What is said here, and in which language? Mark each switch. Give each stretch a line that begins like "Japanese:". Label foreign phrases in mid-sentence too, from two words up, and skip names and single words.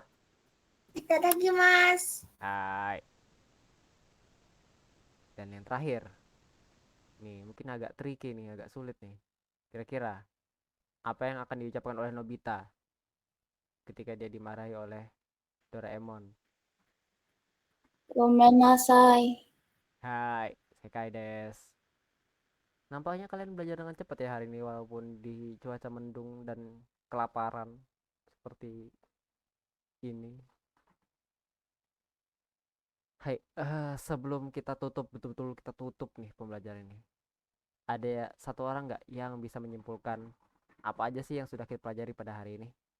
Japanese: Itadakimasu. Hai.
Indonesian: Dan yang terakhir, nih mungkin agak tricky nih, agak sulit nih. Kira-kira apa yang akan diucapkan oleh Nobita ketika dia dimarahi oleh Doraemon?
Japanese: ごめんなさい. はい、正解です.
Indonesian: Nampaknya kalian belajar dengan cepat ya hari ini walaupun di cuaca mendung dan kelaparan seperti ini. Hai, sebelum kita tutup betul-betul kita tutup nih pembelajaran ini. Ada satu orang nggak yang bisa menyimpulkan apa aja sih yang sudah kita pelajari pada hari ini?